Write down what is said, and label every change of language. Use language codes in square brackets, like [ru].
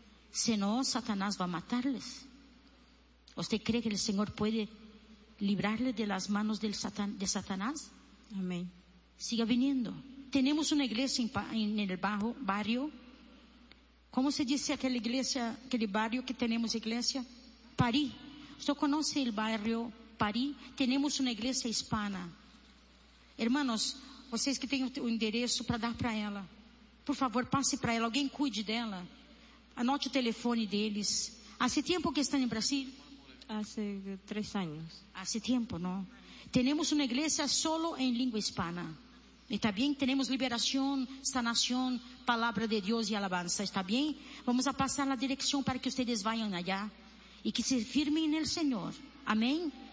[es] Si no, Satanás va a matarles. ¿Usted cree que el Señor puede librarle de las manos de Satanás? Amén. Siga viniendo. Tenemos una iglesia en el bajo barrio. ¿Cómo se dice aquella iglesia, aquel barrio que tenemos iglesia? París. ¿Usted conoce el barrio París? Tenemos una iglesia hispana. [pt] Hermanos, vocês que têm o endereço para dar para ela, por favor, passe para ela. Alguém cuide dela. Anote o telefone deles. Há tempo que estão em Brasil? [es] Hace 3 años. Hace tiempo, ¿no? Tenemos una iglesia solo en lengua hispana. Está bien, tenemos liberación, sanación, palabra de Dios y alabanza. Está bien, vamos a pasar la dirección para que ustedes vayan allá y que se firmen en el Señor. Amén.